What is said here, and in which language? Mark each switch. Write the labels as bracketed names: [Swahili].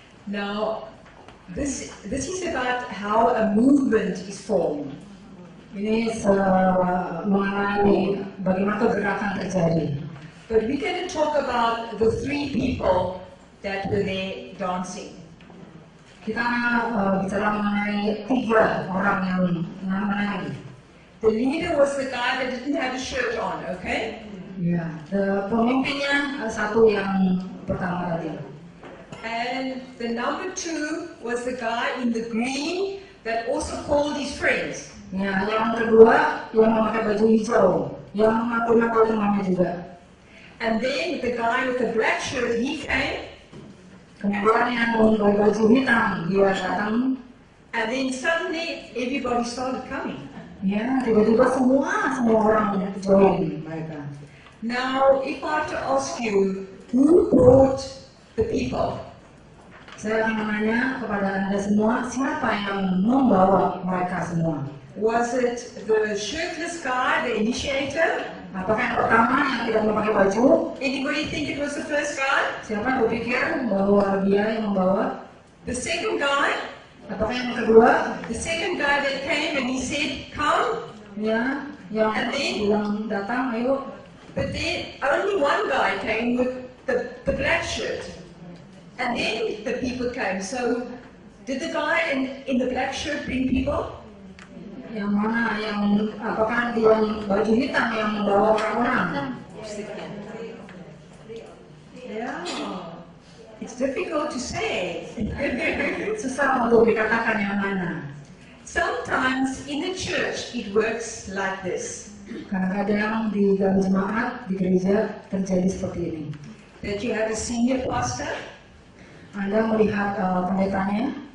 [English] Now, this is about how a movement is formed. [Indonesian] Ini mengenai bagaimana gerakan terjadi. [English] But we're going to talk about the three people that were there dancing. [Indonesian] Kita bicara mengenai 3 orang yang menari. [English] The leader was the guy that didn't have a shirt on, okay? [Indonesian] Ya, pemimpinnya satu yang pertama tadi. [English] And the number 2 was the guy in the green that also called his friends. [Indonesian] Ya, yang kedua yang memakai baju hijau, yang mengaku-ngaku temannya juga. [English] And then the guy with the black shirt, he came. [Indonesian] Kemudian yang memakai baju hitam, dia datang. [English] And then suddenly everybody started coming. [Indonesian] Ya, tiba-tiba semua orang join mereka. [English] Now, if I have to ask you, who brought the people? [Indonesian] Saya akan menanya kepada Anda semua, siapa yang membawa mereka semua? [English] Was it the shirtless guy, the initiator? [Indonesian] Apakah yang pertama yang tidak memakai baju? [English] Anybody think it was the first guy? [Indonesian] Siapa yang berpikir bahwa dia yang membawa? [English] The second guy? [Indonesian] Apakah yang kedua? [English] The second guy that came and he said, come. [Indonesian] Ya, yang bilang datang, ayo. [English] But then only one guy came with the black shirt. And then the people came. So did the guy in the black shirt bring people? [Indonesian] Yang mana? Apakah dia yang baju hitam yang membawa orang-orang? [English] Yeah. It's difficult to say. [Indonesian] Susah untuk dikatakan yang mana. [English] Sometimes in the church it works like this. [Indonesian] Kadang-kadang di dalam jemaat, di gereja terjadi seperti ini. [English] That you have a senior pastor, [Indonesian] Anda melihat pendetanya,